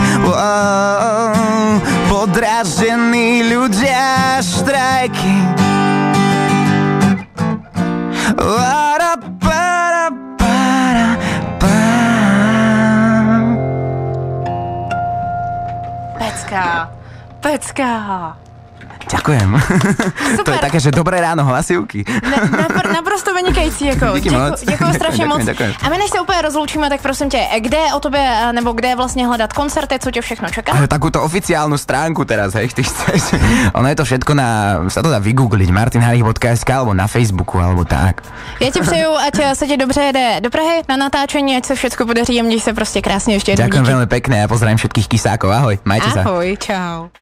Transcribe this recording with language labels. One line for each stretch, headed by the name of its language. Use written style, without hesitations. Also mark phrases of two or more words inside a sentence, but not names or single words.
Slovak: Podráždení ľudia, štrajky. Pecka. Ďakujem. To je také, že dobré ráno, hlasivky.
Czech: Naprosto vynikající, jako. Děkuji strašně moc. Děkujem. A my než se úplně rozloučíme, tak prosím tě, kde o tobě, nebo kde vlastně hledat koncerty, co tě všechno čeká?
Slovak: Takúto oficiálnu stránku teraz, hej, ty chceš. Ono je to všetko sa to dá vygoogliť, martinharich.sk alebo na Facebooku, alebo tak.
Czech: Já ti přeju, ať se ti dobře jede do Prahy na natáčení, ať se všetko podaří a měj se prostě krásně ještě jednou.
Slovak: Ďakujem veľmi pekne a pozdravím všetkých kysákov. Ahoj, majte sa. Ahoj, čau.